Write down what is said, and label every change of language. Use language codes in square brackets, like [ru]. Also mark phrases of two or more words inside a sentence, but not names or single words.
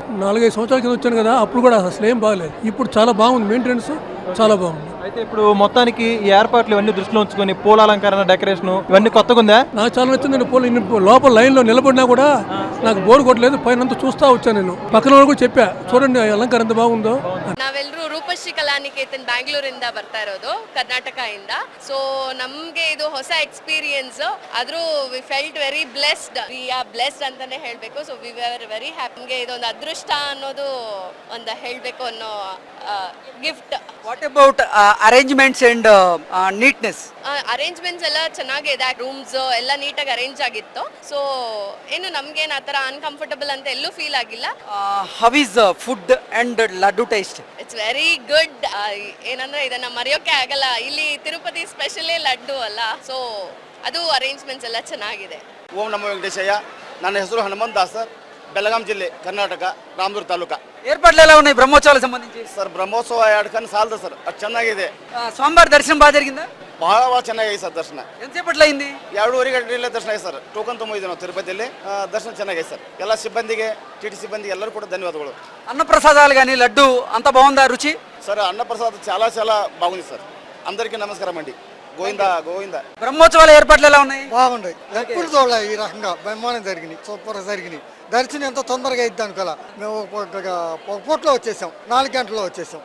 [te] 4-5 సంవత్సరాల కింద వచ్చాను కదా, అప్పుడు కూడా అసలు ఏం బాగలేదు. ఇప్పుడు చాలా బాగుంది, మెయింటెనెన్స్ చాలా బాగుంది. అయితే ఇప్పుడు మొత్తానికి ఈ ఏర్పాట్లు ఇవన్నీ దృష్టిలో ఉంచుకొని పూల అలంకరణ, డెకరేషన్ ఇవన్నీ కొత్తగా ఉందా? నాకు చాలా నచ్చిందండి. లోపల లైన్లో నిలబడినా కూడా నాకు బోర్ కొట్టలేదు. పైన చూస్తా వచ్చాను నేను. పక్కన వాళ్ళు కూడా చెప్పా, చూడండి ಅಲಂಕಾರ ఎంత బాగుందో. [kn] ನಾವೆಲ್ಲರೂ ರೂಪಶ್ರೀ ಕಲಾನಿಕೇತನ್ ಬ್ಯಾಂಗ್ಳೂರಿಂದ ಬರ್ತಾ ಇರೋದು, ಕರ್ನಾಟಕದಿಂದ. ಸೊ ನಮ್ಗೆ ಇದು ಹೊಸ ಎಕ್ಸ್ಪೀರಿಯನ್ಸ್. ಆದ್ರೂ [en] we felt very blessed. we are blessed [kn] ಅಂತಾನೆ ಹೇಳ್ಬೇಕು. [en] so we were very happy. [kn] ನಮ್ಗೆ ಇದೊಂದು ಅದೃಷ್ಟ ಅನ್ನೋದು ಒಂದು ಹೇಳ್ಬೇಕು ಅನ್ನೋ ಗಿಫ್ಟ್. [en] what about arrangements and neatness? [kn] ಅರೇಂಜ್ಮೆಂಟ್ಸ್ ಎಲ್ಲ ಚೆನ್ನಾಗಿದೆ. ರೂಮ್ಸ್ ಎಲ್ಲ ನೀಟಾಗಿ ಅರೇಂಜ್ ಆಗಿತ್ತು. ಸೊ ಏನು ನಮ್ಗೇನು ಆ ಥರ ಅನ್ಕಂಫರ್ಟಬಲ್ ಅಂತ ಎಲ್ಲೂ ಫೀಲ್ ಆಗಿಲ್ಲ. [en] how is food and laddu taste? it's very good. [kn] ಏನಂದ್ರೆ ಇದನ್ನ ಮರೆಯೋಕೆ ಆಗಲ್ಲ. ಇಲ್ಲಿ ತಿರುಪತಿ ಸ್ಪೆಷಲೇ ಲಡ್ಡು ಅಲ್ಲ. ಸೊ ಅದು ಅರೇಂಜ್ಮೆಂಟ್ಸ್ ಎಲ್ಲ ಚೆನ್ನಾಗಿದೆ. ಓಂ ನಮೋ ವೆಂಕಟೇಶಯ್ಯ. ನನ್ನ ಹೆಸರು ಹನುಮಂತ ದಾಸ್ ಸರ್, ಬೆಳಗಾಂ ಜಿಲ್ಲೆ, ಕರ್ನಾಟಕ, ರಾಮದುರ್ಗ ತಾಲೂಕ. [te] ಏರ್ಪಾట్లు ఎలా ఉన్నాయి బ్రహ్మోత్సవాలకు సంబంధించి? [kn] ಸರ್ ಬ್ರಹ್ಮೋತ್ಸವ 2 ಕಣ್ಣು ಸಾಲದು ಸರ್, ಅದು ಚೆನ್ನಾಗಿದೆ. [te] స్వామివారి దర్శనం బాగా జరిగిందా? [kn] ಬಹಳ ಚೆನ್ನಾಗಿದೆ ಸರ್ ದರ್ಶನ. [te] ఎంతసేపట్లో అయింది? [kn] 2:30 ಗಂಟೆಯಲ್ಲೇ ದರ್ಶನ ಆಗಿದೆ ಸರ್. ಟೋಕನ್ ತುಂಬಿದ್ವಿ ನಾವು ತಿರುಪತಿಯಲ್ಲಿ. ದರ್ಶನ ಚೆನ್ನಾಗಿದೆ ಸರ್. ಎಲ್ಲ ಸಿಬ್ಬಂದಿಗೆ, ಟಿ ಟಿ ಸಿಬ್ಬಂದಿಗೆ ಎಲ್ಲರೂ ಕೂಡ ధన్యవాదాలు. [te] అన్నప్రసాదాలు కానీ లడ్డు అంత బాగుందా రుచి? సార్ అన్నప్రసాద్ చాలా చాలా బాగుంది సార్. అందరికీ నమస్కారం అండి. గోవిందా గోవిందా. బ్రహ్మోత్సవాల ఏర్పాట్లు ఎలా ఉన్నాయి? బాగుంటాయి. ఎప్పుడు చూడలే ఈ రకంగా బ్రహ్మాండం జరిగినాయి, సూపర్ జరిగినాయి. దర్శనం ఎంతో తొందరగా అయిద్ది అనుకోలే. మేము ఒక పూటలో వచ్చేసాం, 4 గంటల్లో వచ్చేసాం.